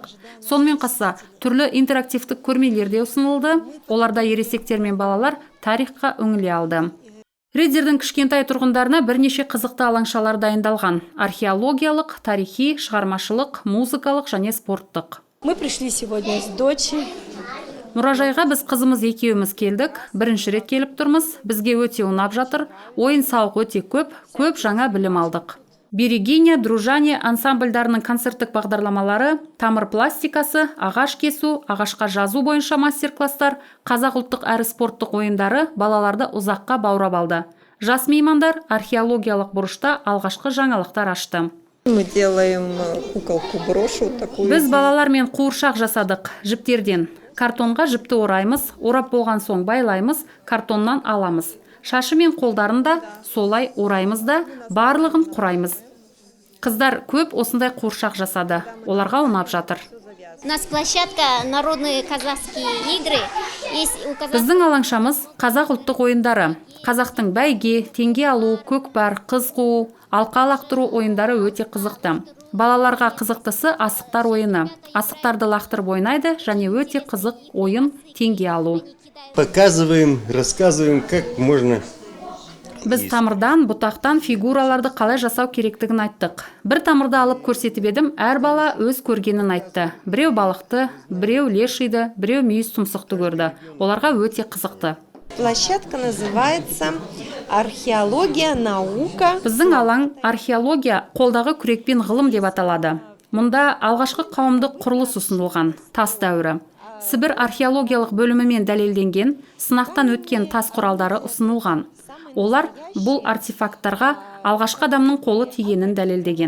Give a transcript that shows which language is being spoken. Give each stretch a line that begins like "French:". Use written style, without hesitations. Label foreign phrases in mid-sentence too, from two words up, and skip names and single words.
Kazakh: Сонымен қоса түрлі интерактивтік көрмелер де ұсынылды. Оларда ересектер мен балалар тарихқа үңіле алды. Ридзердің кішкентай тұрғындарына бірнеше қызықты алаңшалар дайындалған. Археологиялық, тарихи, шығармашылық, музыкалық және спорттық.
Russian: Мы пришли сегодня с дочерью.
Kazakh: Мұражайға біз қызымыз екеуміз келдік. Бірінші рет келіп тұрмыз. Бізге өте ұнап жатыр. Ойын сауық өте көп жаңа білім алдық. Берегиня, Дружане ансамбльдарының концерттік бағдарламалары, тамыр пластикасы, ағаш кесу, ағашқа жазу бойынша мастер-класстар, қазақ ұлттық әрі спорттық ойындары балаларды ұзаққа баурап алды. Жас меймандар археологиялық бұрышта алғашқы жаңалықтар ашты.
Russian: Мы делаем куколку-брошу такую.
Kazakh: Біз балалармен қуыршақ жасадық жіптерден. Картонға жіпті ораймыз, орап болған соң байлаймыз, картоннан аламыз. Шашы мен қолдарын да солай ораймыз да, барлығын құраймыз. Қыздар көп осындай қуыршақ жасады. Оларға ұнап жатыр.
Russian: У нас площадка народные казахские игры.
Kazakh: Біздің алаңшамыз қазақ ұлттық ойындары. Қазақтың бәйге, теңге алу, көкпар, қыз қуу, алқа лақтыру ойындары өте қызықты. Балаларға қызықтысы асықтар ойыны. Асықтарды лақтырып ойнайды және өте қызық ойын теңге алу.
Russian: Показываем, рассказываем, как можно.
Kazakh: Біз тамырдан, бұтақтан фигураларды қалай жасау керектігін айттық. Бір тамырды алып көрсетіп едім, әр бала өз көргенін айтты. Біреу балықты, біреу лешиді, біреу мүйіз тұмсықты көрді. Оларға өте қызықты.
Russian: Площадка называется «Археология, наука».
Kazakh: Біздің алаң археология қолдағы күрекпен ғылым деп аталады. Мұнда алғашқы қауымдық құрылыс ұсынылған, тас дәуірі. Сібір археологиялық бөлімімен дәлелденген, сынақтан өткен тас құралдары ұсынылған. Олар бұл артефакттарға алғашқы адамның қолы тигенін дәлелдеген.